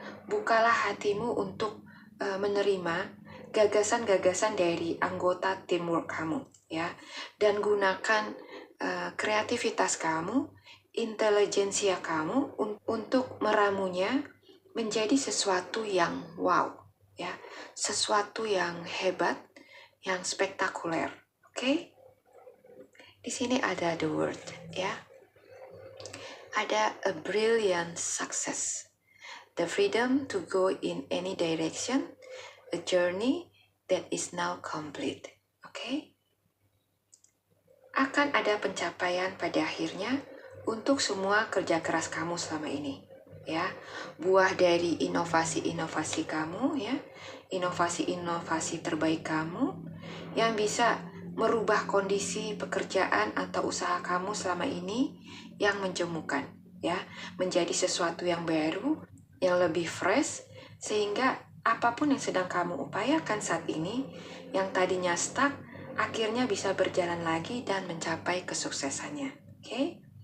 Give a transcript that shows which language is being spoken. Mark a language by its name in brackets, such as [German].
[Indonesian] Bukalah hatimu untuk menerima gagasan-gagasan dari anggota teamwork kamu, ya, dan gunakan kreativitas kamu, intelijensia kamu untuk meramunya menjadi sesuatu yang wow, ya, sesuatu yang hebat, yang spektakuler. Oke? Di sini ada the word, ya. Ada [English] a brilliant success, the freedom to go in any direction, a journey that is now complete. [Indonesian] Oke? Akan ada pencapaian pada akhirnya untuk semua kerja keras kamu selama ini, ya. Buah dari inovasi-inovasi kamu, ya, inovasi-inovasi terbaik kamu yang bisa merubah kondisi pekerjaan atau usaha kamu selama ini yang menjemukan, ya, menjadi sesuatu yang baru, yang lebih fresh, sehingga apapun yang sedang kamu upayakan saat ini yang tadinya stuck akhirnya bisa berjalan lagi dan mencapai kesuksesannya. Oke?